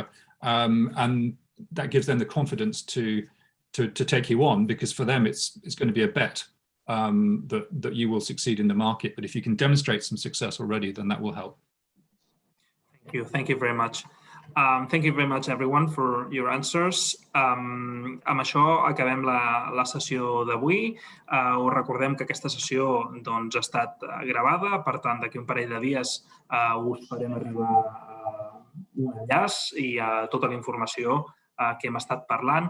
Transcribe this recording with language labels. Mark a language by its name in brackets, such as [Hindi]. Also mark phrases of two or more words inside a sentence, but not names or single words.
[English] And that gives them the confidence to take you on, because for them it's going to be a bet that you will succeed in the market. But if you can demonstrate some success already, then that will help. Thank you very much. Thank you very much, everyone, for your answers. [Catalan] Amb això acabem la sessió d'avui. Us recordem que aquesta sessió doncs, ha estat gravada, per tant, d'aquí un parell de dies us farem arribar un enllaç i tota la informació que hem estat parlant.